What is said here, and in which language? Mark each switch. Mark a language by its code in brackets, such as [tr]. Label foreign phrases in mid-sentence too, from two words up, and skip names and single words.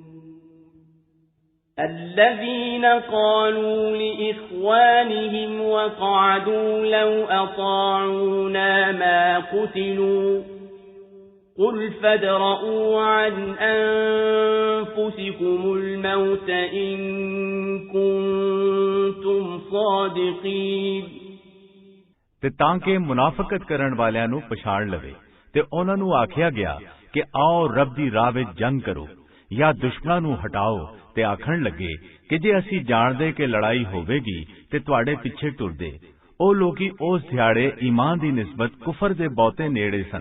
[ar] الَّذِينَ قَالُوا لِإِخْوَانِهِمْ وَقَعَدُوا لَوْ أَطَاعُونَا مَا قُتِلُوا قُلْ فَادْرَءُوا عَنْ أَنفُسِكُمُ الْمَوْتَ إِن كُنتُمْ صَادِقِينَ [pa] ਤੇ ਤਾਂ ਕਿ ਮੁਨਾਫਕਤ ਕਰਨ ਵਾਲਿਆਂ ਨੂੰ ਪਛਾਣ ਲਵੇ ਤੇ ਉਹਨਾਂ ਨੂੰ ਆਖਿਆ ਗਿਆ ਕਿ ਆਓ ਰੱਬ ਦੀ ਰਾਹ ਵਿੱਚ ਜੰਗ ਕਰੋ ਜਾਂ ਦੁਸ਼ਮਣਾਂ ਨੂੰ ਹਟਾਓ ਤੇ ਆਖਣ ਲੱਗੇ ਕਿ ਜੇ ਅਸੀਂ ਜਾਣਦੇ ਕਿ ਲੜਾਈ ਹੋਵੇਗੀ ਤੇ ਤੁਹਾਡੇ ਪਿੱਛੇ ਟੁਰਦੇ। ਉਹ ਲੋਕੀ ਉਸ ਦਿਹਾੜੇ ਈਮਾਨ ਦੀ ਨਿਸਬਤ ਕੁਫਰ ਦੇ ਬਹੁਤੇ ਨੇੜੇ ਸਨ।